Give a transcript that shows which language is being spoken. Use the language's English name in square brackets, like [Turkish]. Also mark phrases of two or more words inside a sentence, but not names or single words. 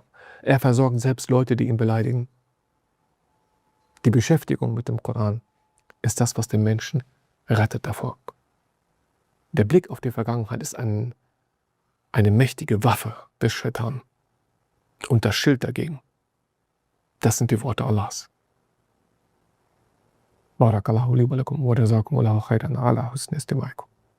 [German] Er versorgt selbst Leute, die ihn beleidigen. Die Beschäftigung mit dem Koran ist das, was den Menschen rettet davor. Der Blick auf die Vergangenheit ist eine mächtige Waffe des Shaitan. Und das Schild dagegen, das sind die Worte Allahs. [Arabic] بارك الله لي ولكم وجزاكم الله خيرا على حسن استماعكم.